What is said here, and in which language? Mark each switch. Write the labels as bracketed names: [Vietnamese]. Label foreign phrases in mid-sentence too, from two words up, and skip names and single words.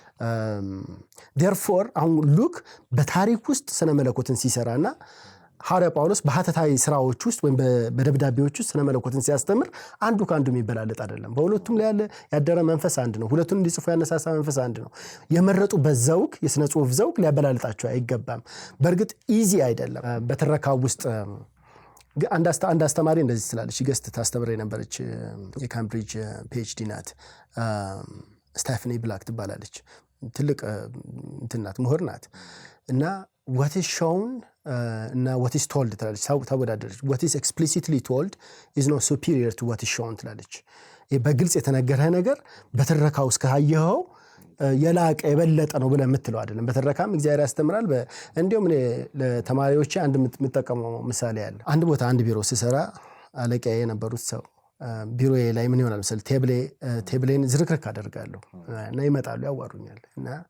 [Amharic] therefore አሁን ሉክ በታሪክ ውስጥ ስነ መለኮትን ሲሰራና ሐዋርያ ጳውሎስ በሐተታዊ ስራዎች ውስጥ ወይም በደብዳቤዎች ውስጥ ስነ መለኮትን ሲያስተምር አንዱ ከአንዱ የሚበላለጥ አይደለም። በሁለቱም ላይ ያደረ መንፈስ አንድ ነው። ሁለቱን እንዲጽፉ ያነሳሳ መንፈስ አንድ ነው። የመረጡ በዘውግ የስነ ጽሁፍ ዘውግ ሊያበላልጣቸው አይገባም። በእርግጥ ኢዚ አይደለም። በትረካው ውስጥ አንድ አስተማሪ እንደዚህ ስላለች ገስት ታስተምር የነበረች የካምብሪጅ ፒኤችዲ ናት። ስቴፈኒ ብላክ ትባላለች። ትልቅ እንትናት ምሁር ናት እና [English] what is shown [Amharic] እና [English] what is told [Amharic] ትላለች። ታወዳደረች [English] what is explicitly told is not superior to what is shown [Amharic] ትላለች። በግልጽ የተነገረ ነገር በትረካ ውስጥ ካየኸው የላቀ የበለጠ ነው ብለህ የምትለው አይደለም። በትረካም እግዚአብሔር ያስተምራል። እንዲሁም እኔ ለተማሪዎቼ አንድ የምጠቀመው ምሳሌ አለ። አንድ ቦታ አንድ ቢሮ ስሰራ አለቃዬ የነበሩት ሰው ቢሮዬ ላይ ምን ይሆናል መሰለህ ቴብሌን ዝርክርክ አደርጋለሁ እና ይመጣሉ ያዋሩኛል እና